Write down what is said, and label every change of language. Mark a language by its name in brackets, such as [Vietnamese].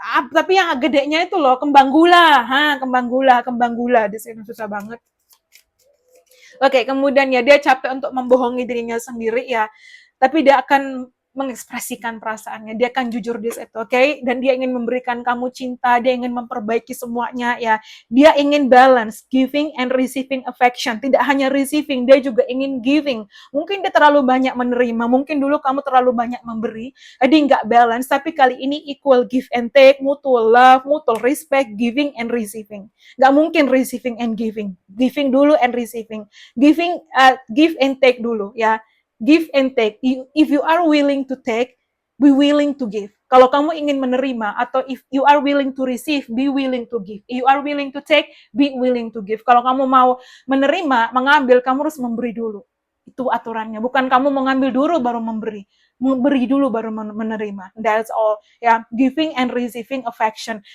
[Indonesian] Tapi yang gedenya itu loh kembang gula. Kembang gula di sini susah banget. Oke, kemudian ya dia capek untuk membohongi dirinya sendiri ya. Tapi dia akan mengekspresikan perasaannya, dia akan jujur di situ, oke? Dan dia ingin memberikan kamu cinta, dia ingin memperbaiki semuanya, ya. Dia ingin [English] balance, giving and receiving affection. [Indonesian] Tidak hanya receiving, dia juga ingin giving. Mungkin dia terlalu banyak menerima, mungkin dulu kamu terlalu banyak memberi, jadi nggak balance, tapi kali ini [English] equal give and take, mutual love, mutual respect, giving and receiving. [Indonesian] Nggak mungkin [English] receiving and giving. Giving dulu and receiving. Give and take [Indonesian] dulu, ya. [English] Give and take. If you are willing to take, be willing to give. [Indonesian] Kalau kamu ingin menerima, atau [English] if you are willing to receive, be willing to give. If you are willing to take, be willing to give. [Indonesian] Kalau kamu mau menerima, mengambil, kamu harus memberi dulu. Itu aturannya. Bukan kamu mengambil dulu baru memberi. Memberi dulu baru menerima. [English] That's all. Ya, giving and receiving affection.